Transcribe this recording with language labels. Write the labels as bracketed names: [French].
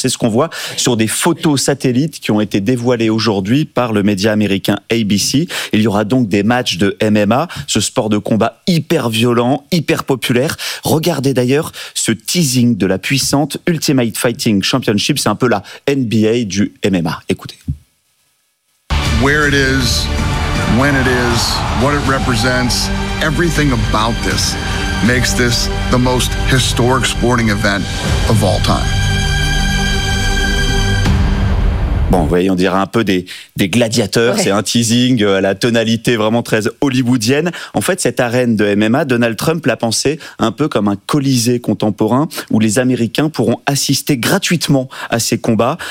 [French] C'est ce qu'on voit sur des photos satellites qui ont été dévoilées aujourd'hui par le média américain ABC. Il y aura donc des matchs de MMA, ce sport de combat hyper violent, hyper populaire. Regardez d'ailleurs ce teasing de la puissante Ultimate Fighting Championship. C'est un peu la NBA du MMA. Écoutez. [English] Where it is, when it is, what it represents. Everything about this makes this the most historic sporting event of all time. [French] Bon, vous voyez, on dirait un peu des gladiateurs, ouais. C'est un teasing à la tonalité vraiment très hollywoodienne. En fait, cette arène de MMA, Donald Trump l'a pensée un peu comme un colisée contemporain où les Américains pourront assister gratuitement à ces combats.